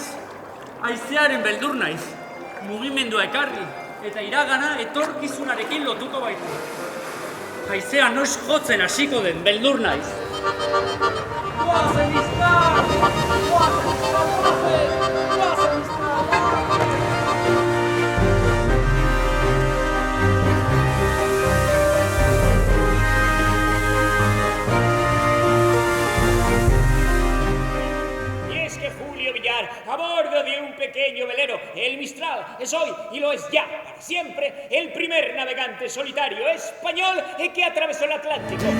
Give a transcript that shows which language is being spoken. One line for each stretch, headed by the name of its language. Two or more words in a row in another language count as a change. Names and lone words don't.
Basque: Haizearen beldur naiz. Mugimendua ekarri eta iragana etorkizunarekin lotuko baitu. Haizea noiz jotzen hasiko den beldur naiz. Goazen iztar! Goazen iztar! Goazen iztar!
Spanish: A bordo de un pequeño velero, el Mistral es hoy y lo es ya para siempre el primer navegante solitario español que atravesó el Atlántico.